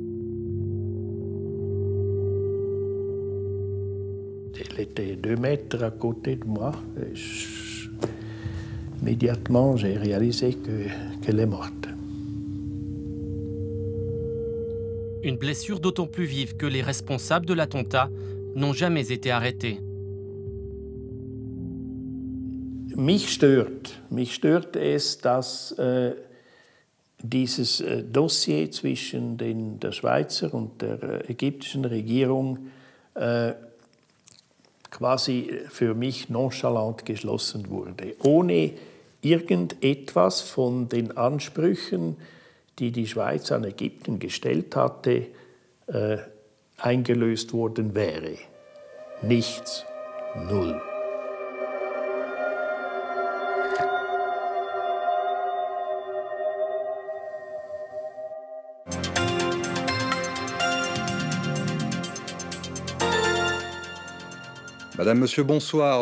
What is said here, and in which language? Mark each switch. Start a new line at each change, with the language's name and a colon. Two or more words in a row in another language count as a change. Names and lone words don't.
French: Elle était 2 mètres à côté de moi. Immédiatement, j'ai réalisé qu'elle est morte. Une blessure d'autant plus vive que les responsables de l'attentat n'ont jamais été arrêtés.
German: Mich stört es, dass dieses Dossier zwischen der Schweizer und der ägyptischen Regierung quasi für mich nonchalant geschlossen wurde, ohne irgendetwas von den Ansprüchen, die die Schweiz an Ägypten gestellt hatte, eingelöst worden wäre. Nichts. Null.
French: Madame, Monsieur, bonsoir.